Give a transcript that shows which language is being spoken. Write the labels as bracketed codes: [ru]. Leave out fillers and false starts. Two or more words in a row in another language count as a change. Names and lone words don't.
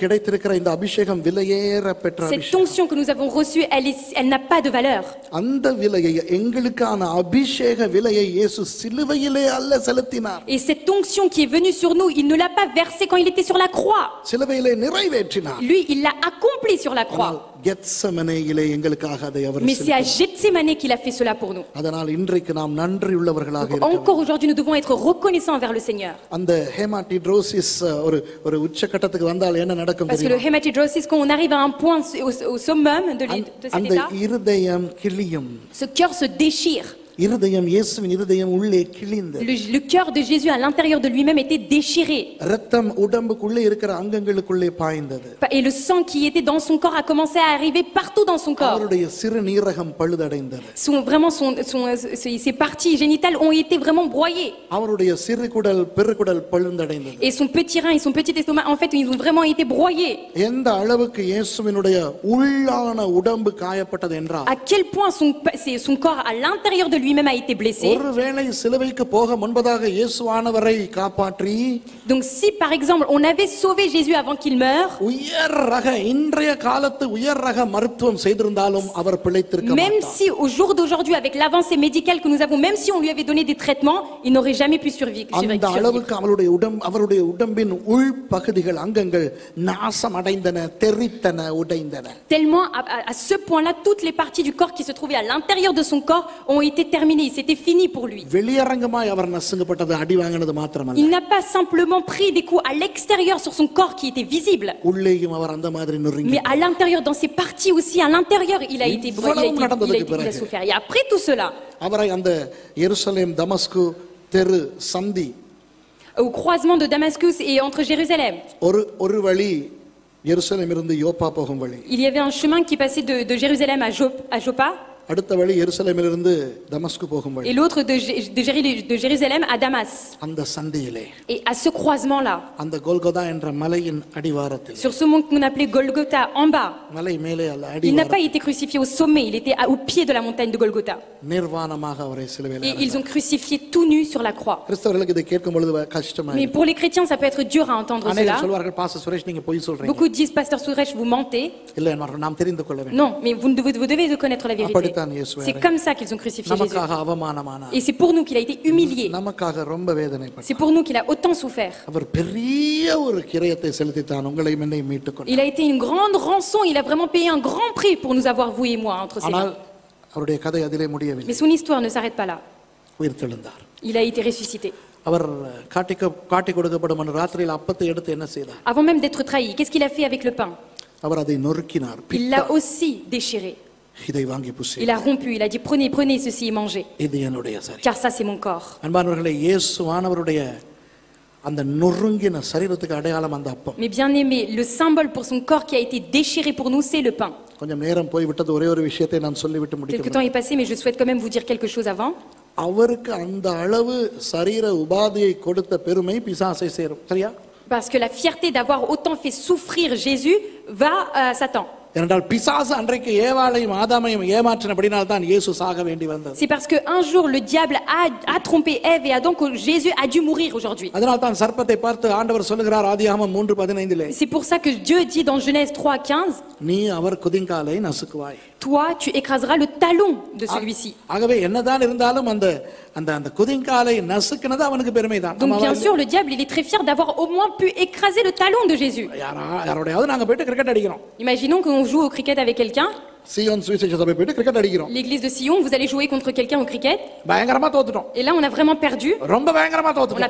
[ta] நமக்கு கிடைத்திருக்கிற இந்த அபிஷேகம் விலையேற பெற்ற [fr] Cette onction que nous avons reçue, elle n'a pas de valeur. [ta] அந்த விலையை எங்களுக்கான அபிஷேக விலையை இயேசு சிலுவையிலே அல்ல செலுத்தினார். [fr] Et cette onction qui est venue sur nous, il ne l'a pas versée quand il était sur la croix. [ta] சிலுவையிலே நிறைவேற்றினார். [fr] Lui, il l'a accompli sur la croix. [ta] கெத்செமனேயிலே எங்களுக்காக அதை அவர் [fr] Mais c'est à Gethsémané qu'il a fait cela pour nous. [ta] அதனால் இன்றைக்கு நாம் நன்றி உள்ளவர்களாக [fr] Donc, [ta] இருக்க [fr] encore aujourd'hui, nous devons être reconnaissants envers le Seigneur. [ta] அந்த ஹேமாட்டிட்ரோசிஸ் ஒரு உச்சகட்டத்துக்கு வந்தால் என்ன நடக்கும் [fr] Parce que le [ta] தெரியுமா? [fr] hématidrosis, quand on arrive à un point au summum de cet [ta] அந்த [fr] état, [ta] இருதயம் கிளியும். [fr] ce cœur se déchire. [ta] இருதயம் இயேசுவின் இருதயம் உள்ளே கிழிந்தது. [fr] Le cœur de Jésus à l'intérieur de lui-même était déchiré. [ta] இரத்தம் உடம்புக்குள்ளே இருக்கிற அங்கங்களுக்குள்ளே பாய்ந்தது. [fr] Et le sang qui était dans son corps a commencé à arriver partout dans son corps. [ta] அவருடைய சிறுநீரகம் பழுதடைந்தது. [fr] Ses parties génitales ont été vraiment broyées. [ta] அவருடைய சிறுகுடல் பெருகுடல் பழுதடைந்தது. [fr] Et son petit rein et son petit estomac, en fait, ils ont vraiment été broyés. [ta] எந்த அளவுக்கு இயேசுவினுடைய உள்ளான உடம்பு காயப்பட்டது என்றால், [fr] À quel point son corps à l'intérieur de lui-même a été blessé. [ta] ஒருவேளை சிலுவைக்கு போக முன்பதாக இயேசுவானவரை காப்பாற்றி, [fr] Donc si par exemple on avait sauvé Jésus avant qu'il meure, [ta] உயர் ரக இன்றைய காலத்து உயர் ரக மருத்துவம் செய்திருந்தாலும் அவர் பிழைத்திருக்க [fr] même [ta] மாட்டார். [fr] si au jour d'aujourd'hui avec l'avancée médicale que nous avons, même si on lui avait donné des traitements, il n'aurait jamais pu survivre. [ta] அந்த அளவுக்கு அவருடைய உடம்பின் உள் பகுதிகள் அங்கங்கள் நாசம் அடைந்தன, தெரித்தன, உடைந்தன. [fr] Tellement à ce point-là, toutes les parties du corps qui se trouvaient à l'intérieur de son corps ont été terminées. C'était fini pour lui. [ta] வெளியரங்கமாய் அவர் நசுங்கப்பட்டது, அடி வாங்கினது மாத்திரமல்ல, [fr] Il n'a pas simplement pris des coups à l'extérieur sur son corps qui était visible, [ta] உள்ளேயும் அவர் அந்த மாதிரி நொறுங்கி. [fr] mais à l'intérieur, dans ses parties aussi, à l'intérieur, il a été il a souffert. Et après tout cela, [ta] அவரை அந்த எருசலேம் தமஸ்கு தெரு சந்தி, [fr] au croisement de Damascus et entre Jérusalem, [ta] ஒரு வழி எருசலேம் இருந்து யோப்பா போகும் வழி, [fr] il y avait un chemin qui passait de Jérusalem à Joppa, [ta] அடுத்த வழி எருசலேமிலிருந்து தமஸ்கு போகும் வழி. [fr] et l'autre de Jérusalem à Damas. [ta] அந்த சந்தியிலே, [fr] Et à ce croisement-là, [ta] அந்த கோல்கொதா என்ற மலையின் அடிவாரத்தில், [fr] sur ce mont qu'on appelait Golgotha, en bas, [ta] மலை மேலே அல்ல, [fr] il n'a pas [ta] அடிவாரத்தில் [fr] été crucifié au sommet, il était au pied de la montagne de Golgotha. [ta] நிர்வாணமாக அவரை சிலுவையில் [fr] Et ils ont crucifié tout nu sur la croix. [ta] கிறிஸ்தவர்களுக்கு இதை கேட்கும் பொழுது கஷ்டமா [fr] Mais pour les chrétiens, ça peut être dur à entendre [ta] அநேகர் [fr] cela. [ta] சொல்வார்கள், பாஸ்டர் சுரேஷ் நீங்க பொய் சொல்றீங்க. [fr] Beaucoup disent, Pasteur Suresh, vous mentez. [ta] இல்லை நாம் தெரிந்து கொள்ள வேண்டும். [fr] Non, mais vous devez connaître la vérité. [ta] அப்படித்தான் இயேசு [fr] C'est comme ça qu'ils ont crucifié Jésus. [ta] நமக்காக அவமானமானார். [fr] Et c'est pour nous qu'il a été humilié. [ta] நமக்காக ரொம்ப வேதனைப்பட்டார். [fr] C'est pour nous qu'il a autant souffert. [ta] அவர் பெரிய ஒரு கிரயத்தை செலுத்தித்தான் உங்களை என்னை மீட்டுக் கொண்டார். [fr] Il a été une grande rançon, il a vraiment payé un grand prix pour nous avoir, vous et moi, entre ses [ta] ஆனால் [fr] mains. [ta] அவருடைய கதை அதிலே முடியவில்லை. [fr] Mais son histoire ne s'arrête pas là. [ta] உயிர்த்தெழுந்தார். [fr] Il a été ressuscité. [ta] அவர் காட்டி கொடுக்கப்படும் அந்த ராத்திரியில் அப்பத்தை எடுத்து என்ன செய்தார்? [fr] Avant même d'être trahi, qu'est-ce qu'il a fait avec le pain? [ta] அவர் அதை நொறுக்கினார். [fr] Il l'a aussi déchiré. [ta] இதை வாங்கி புசி. [fr] Il a rompu, il a dit prenez ceci et mangez. [ta] இது என்னுடைய சரீரம். [fr] Car ça c'est mon corps. [ta] அன்பானவர்களே, இயேசுவானவருடைய அந்த நொறுங்கின சரீரத்துக்கு அடையாளம் அந்த அப்பம். [fr] Mais bien aimé, le symbole pour son corps qui a été déchiré pour nous, c'est le pain. [ta] கொஞ்சம் நேரம் போய் விட்டது, ஒரே ஒரு விஷயத்தை நான் சொல்லிவிட்டு [fr] Quelque [ta] முடிக்கிறேன். [fr] temps est passé, mais je souhaite quand même vous dire quelque chose avant. [ta] அவருக்கு அந்த அளவு சரீர உபாதையை கொடுத்த பெருமை பிசாசை சேரும். சரியா? [fr] Parce que la fierté d'avoir autant fait souffrir Jésus va à Satan. [ta] ஏனென்றால் பிசாசு அன்றைக்கு ஏவாளையும் ஆதாமையும் ஏமாற்றினபடினால் தான் இயேசு சாக வேண்டி வந்தது. [fr] C'est parce qu'un jour le diable a trompé Ève et Adam que Jésus a dû mourir aujourd'hui. [ta] அதனால் தான் சர்ப்பத்தை பார்த்து ஆண்டவர் சொல்லுகிறார் ஆதியாகமம் 3:15, [fr] C'est pour ça que Dieu dit dans Genèse 3:15, [ta] நீ அவர் குதிங்காலை நசுக்குவாய். [fr] toi tu écraseras le talon de celui-ci. [ta] ஆகவே என்னதான் இருந்தாலும் அந்த அந்த அந்த குதிங்காலை நசுக்குனது அவனுக்கு பெருமைதான். [fr] Donc bien sûr le diable il est très fier d'avoir au moins pu écraser le talon de Jésus. [ta] யாரோடையாவது நாங்க போயிட்டு கிரிக்கெட் அடிக்கிறோம். [fr] Imaginons qu'on joue au cricket avec quelqu'un. [ta] சியோன் சுவிசேஷ சபை போயிட்டு கிரிக்கெட் அடிக்கிறோம். [fr] L'église de Sion, vous allez jouer contre quelqu'un au cricket. [ta] பயங்கரமா தோத்துட்டோம். [fr] Et là on a vraiment perdu. [ta] ரொம்ப பயங்கரமா [fr] On a [ta] தோத்துட்டோம்.